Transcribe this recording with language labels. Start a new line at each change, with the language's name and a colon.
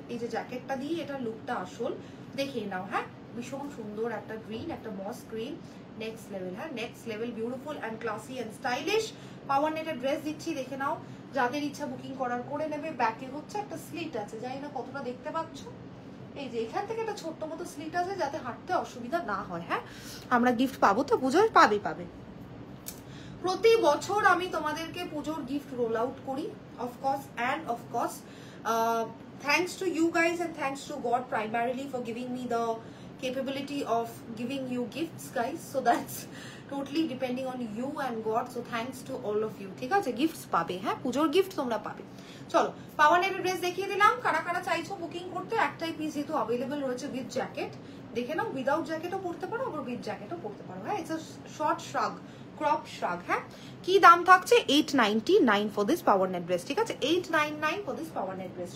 Bangla: এই যে জ্যাকেটটা দিয়ে এটা লুকটা আসল, দেখিয়ে নাও। হ্যাঁ, ভীষণ সুন্দর একটা গ্রিন, একটা মস গ্রিন, নেক্সট লেভেল। হ্যাঁ, next level, beautiful and classy and stylish পাওয়ার নেটের ড্রেস দিচ্ছি, দেখে নাও। যাদের ইচ্ছা বুকিং করার করে নেবে। ব্যাকে হচ্ছে একটা স্লিট আছে, জানি না কতটা দেখতে পাচ্ছ, এই যে এখান থেকে একটা ছোট্ট মতো স্লিট আছে, যাতে হাঁটতে অসুবিধা না হয়। হ্যাঁ, আমরা গিফট পাবো তো, পুজোর পাবে। প্রতি বছর আমি তোমাদেরকে পুজোর গিফট রোল আউট করি,
English: of course thanks to you guys and thanks to God primarily for giving me the capability of giving you gifts guys, so that's totally depending on you and God, so thanks to all of you,
Bangla: ঠিক আছে? Gifts পাবে, হ্যাঁ, পুজোর gift তোমরা পাবে। চলো পাওয়ার নেটের dress দেখিয়ে দিলাম। কারা কারা চাইছো বুকিং করতে, একটাই পিস যেহেতু অ্যাভেলেবল রয়েছে উইথ জ্যাকেট, দেখে নাও। উইদাউট জ্যাকেটও পরতে পারো, আবার উইথ জ্যাকেটও পরতে পারো।
English: হ্যাঁ, it's a short shrug, crop shrug.
Bangla: হ্যাঁ, কি দাম থাকছে?
English: 899 for this power net dress,
Bangla: ঠিক আছে?
English: 899 for this power net dress.